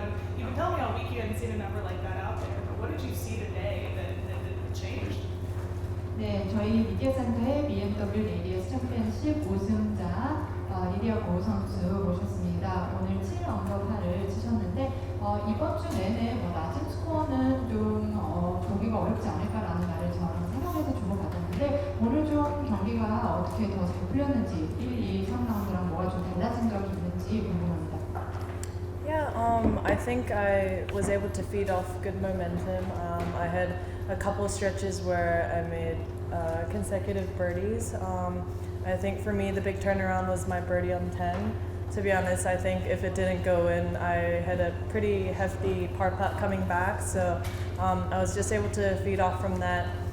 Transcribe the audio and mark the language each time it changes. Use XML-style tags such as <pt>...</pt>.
<en>And you can tell me all week you hadn't seen a number like that out there, but what did you see today that changed?</en> <ko>네, 저희 미디어센터의 BMW 레이디어스 챔피언십 우승자 리디아 고우 선수 모셨습니다. 오늘 7언더 파를 치셨는데 이번 주 내내 낮은 스코어는 좀 보기가 어렵지 않을까라는 말을 저랑 생각해서 주고받았는데 오늘 좀 경기가 어떻게 더 잘 풀렸는지 1, 2, 3라운드랑 뭐가 좀 달라진 점이 있는지 궁금합니다.</ko> <en>Yeah, I think I was able to feed off good momentum. I had a couple stretches where I made consecutive birdies. I think for me the big turnaround was my birdie on 10. To be honest, I think if it didn't go in, I had a pretty hefty par putt coming back, so I was just able to feed off from that.</en>